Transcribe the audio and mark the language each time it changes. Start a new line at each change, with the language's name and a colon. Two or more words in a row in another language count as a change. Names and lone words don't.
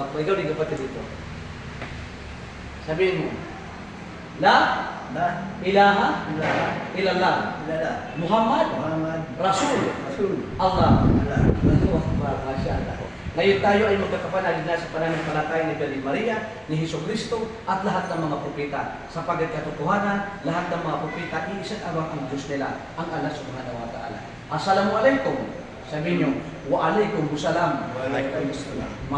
Filipino: Ikaw din kapatid dito. Sabihin mo,
Arabic: لا إله إلا الله محمد رسول الله. ما شاء الله.
Filipino: Ngayon tayo ay magkakapanalig na sa pananampalataya ni Birhen Maria, ni Jesucristo at lahat ng mga propeta. Sapagkat katotohanan, lahat ng mga propeta iisang abang ang Diyos nila, ang Allah
Arabic: سبحانه وتعالى.
Filipino: Assalamualaikum Sabihin nyo,
Arabic: وعليكم السلام. Waalaikumsalam.